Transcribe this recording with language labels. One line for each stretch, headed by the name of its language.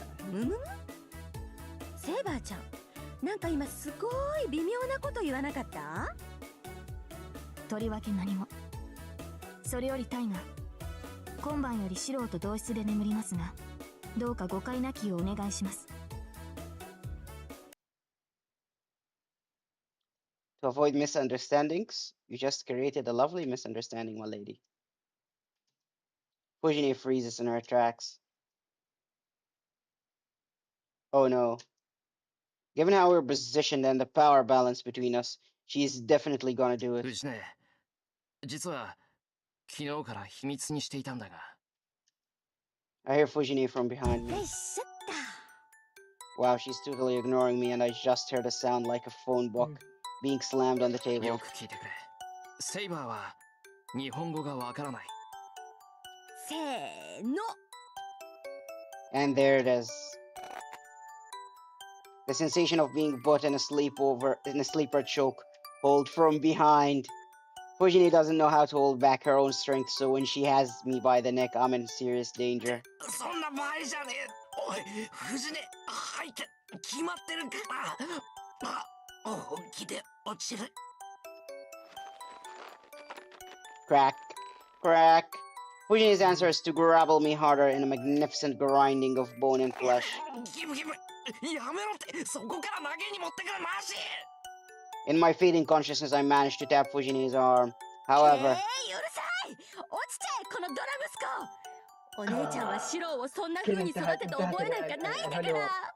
Japanese: むむセイバーちゃん、なんか今すごい微妙なこと言わなかった？とりわけ何も。それよりタイガー、今晩よりシロと同室で眠りますが、どうか誤解なきようお願いします。
English: To avoid misunderstandings, you just created a lovely misunderstanding, my lady. Fujine freezes in her tracks. Oh no. Given how we're positioned and the power balance between us, she's definitely gonna do it.
Japanese: 藤ね、実は昨日から秘密にしていたんだが。
English: I hear Fujine from behind
Japanese: よ
English: me.
Japanese: いしょっ
English: Wow, she's totally ignoring me and I just heard a sound like a phone book being slammed on the
Japanese: よく聞いてくれ。セイバーは日本語がわからない。せーの。
English: And there it is. The sensation of being put in a sleeper choke hold from behind. Fujine doesn't know how to hold back her own strength, so when she has me by the neck, I'm in serious danger.
Japanese: そんな場合じゃねえ。おい、藤ね、吐いて決まってるから。本気で落ちる。
English: Crack, crack. Fujine's answer is to grapple me harder in a magnificent grinding of bone and flesh.
Japanese: ギブギブ、やめろって、そこから投げに持ってくるなし。
English: In my fading consciousness, I managed to tap Fujine's arm. However,
Japanese: うるさい。落ちちゃえこのドラ息子。お姉ちゃんはシロをそんな風に育てた覚えなんかないんだから。